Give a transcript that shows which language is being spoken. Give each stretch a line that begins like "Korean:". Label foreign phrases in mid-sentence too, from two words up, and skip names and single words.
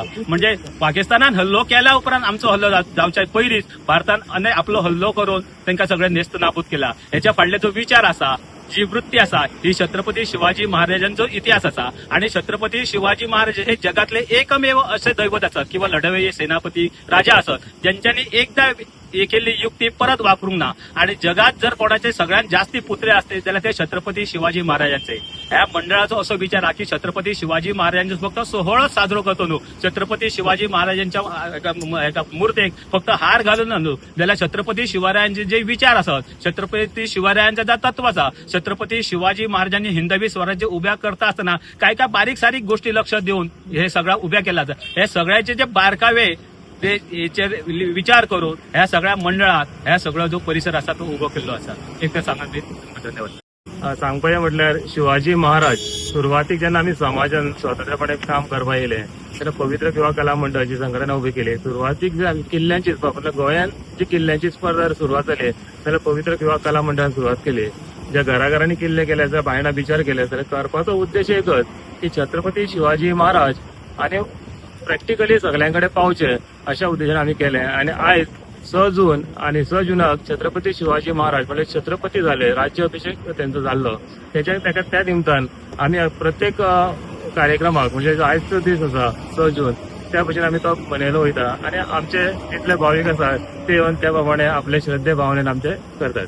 Konkani: म्हणजे पाकिस्तानान हल्लो केल्या उपरांत आमचो हल्लो जावच्या पयलींच भारतान आपलो हल्लो करून तांकां सगळे नेस्त नाबूद केला। हेच्या फाटले जो विचार आसा जी वृत्ती आसा ही छत्रपती शिवाजी महाराजांचो इतिहास आसा।
Marathi: आणि छत्रपती शिवाजी महाराज हे जगातले एकमेव असे दैवत असत किंवा लढवय्ये सेनापती राजा असत ज्यांच्यानी एकदा केल्ली युक्ती परत वापरूंक ना। आणि जगात जर कोणाचे सगळ्यात जास्ती पुतळे असते जाल्यार ते छत्रपती शिवाजी महाराजांचे।
Konkani: ह्या मंडळाचो असो विचार हा की छत्रपती शिवाजी महाराजांचो फक्त सोहळो साजरो करतो न्हू, छत्रपती शिवाजी महाराजांच्या मुर्तेक फक्त हार घालून न्हू जाल्यार छत्रपती शिवरायांचे जे विचार असत छत्रपती शिवरायांचा जो तत्व आसा छत्रपती शिवाजी महाराजांनी हिंदवी स्वराज्य उभ्या करता असताना काय काय बारीक सारीक गोष्टी लक्ष देऊन हे सगळं उभ्या केला हे सगळ्याचे जे बारकावे ते विचार करून ह्या सगळ्या मंडळात ह्या सगळो जो परिसर असा तो उभो केल्लो असा। एक तर सांगात धन्यवाद। सांगपाचें म्हटल्यार शिवाजी महाराज सुरवातीक जेन्ना आमी समाजान स्वतंत्रपणे काम करपा येयले तेन्ना पवित्र युवा कला मंडळाची संघटना उभी केली। सुरवातीक जे किल्ल्यांची म्हणजे गोंयांत जी किल्ल्यांची स्पर्धा सुरवात जाली जाल्यार पवित्र युवा कला मंडळान सुरवात केली। ज्या घराघरांनी किल्ले केले जाल्यार बायणां बिचार केले जाल्यार करपाचो उद्देश एकच की छत्रपती शिवाजी महाराज आणि प्रॅक्टिकली सगळ्यांकडे पावचे अशा उद्देशान आम्ही केले। आणि आयज 6 जून आणि 6 जुनाक छत्रपती शिवाजी महाराज म्हणजे छत्रपती झाले, राज्याभिषेक त्यांचा झालो त्या निमतान आम्ही प्रत्येक कार्यक्रमाक म्हणजे आयजचो दीस आसा 6 जून त्या भशेन आम्ही तो मनयलो वयता। आणि आमचे जितले भाविक आसा ते येवन त्या प्रमाणे आपले श्रद्धे भावनेन आमचे करतात।